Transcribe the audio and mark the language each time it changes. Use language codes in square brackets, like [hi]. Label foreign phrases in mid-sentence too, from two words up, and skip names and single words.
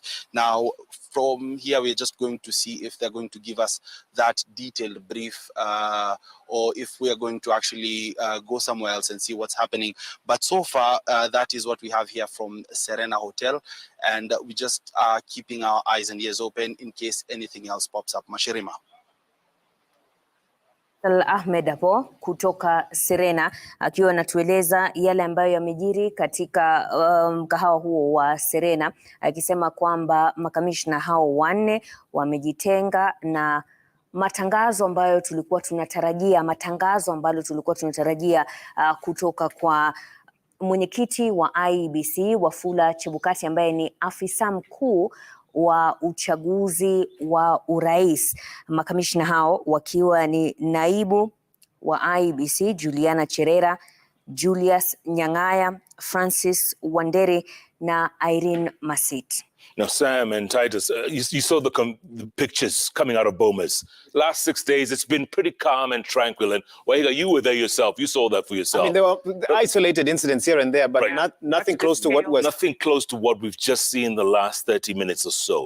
[en] Now, from here, we're just going to see if they're going to give us that detailed brief or if we are going to actually go somewhere else and see what's happening. But so far, that is what we have here from Serena Hotel, and we just are keeping our eyes and ears open in case anything else pops up. [sw] Mashirima. Ahmed hapo kutoka Serena akiwa anatueleza yale ambayo yamejiri katika mkahawa huo wa Serena, akisema kwamba makamishna hao 4 wamejitenga na matangazo ambayo tulikuwa tunatarajia kutoka kwa mwenyekiti wa IEBC Wafula Chebukati ambaye ni afisa mkuu wa uchaguzi wa urais. Makamishna hao wakiwa ni naibu wa IEBC Juliana Cherera, Julius Nyang'aya, Francis Wanderi na Irene Masit. [en] Now, Sam and Titus, you saw the pictures coming out of Bomas. Last 6 days, it's been pretty calm and tranquil. And Wahiga, you were there yourself. You saw that for yourself. I mean, there were isolated incidents here and there, but right. nothing close to what was... Nothing close to what we've just seen in the last 30 minutes or so.